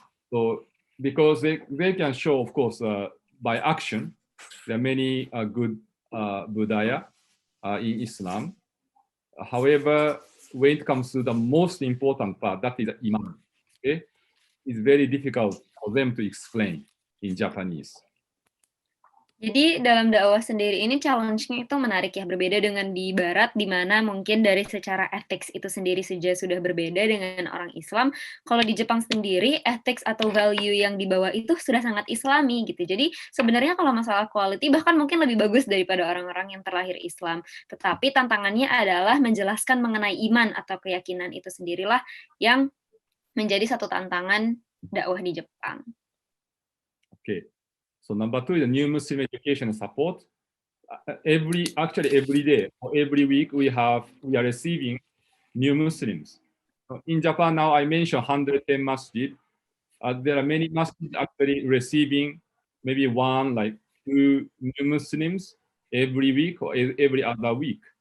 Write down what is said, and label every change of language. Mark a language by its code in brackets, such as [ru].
[en] So because they can show, of course, by action, there are many good [id] budaya [en] in Islam. However, when it comes to the most important part, that is iman. Okay, it's very difficult for them to explain in Japanese. [id] Jadi dalam dakwah sendiri ini challenge-nya itu menarik ya, berbeda dengan di Barat, di mana mungkin dari secara ethics itu sendiri sudah berbeda dengan orang Islam. Kalau di Jepang sendiri, ethics atau value yang dibawa itu sudah sangat Islami gitu. Jadi sebenarnya kalau masalah quality bahkan mungkin lebih bagus daripada orang-orang yang terlahir Islam. Tetapi tantangannya adalah menjelaskan mengenai iman atau keyakinan itu sendirilah yang menjadi satu tantangan dakwah di Jepang. Okay. [en] So number 2 is the new Muslim education support. Every day or every week we are receiving new Muslims. In Japan now, I mentioned 110 masjid. There are many masjid actually receiving maybe 1, like 2 new Muslims every week or every other week.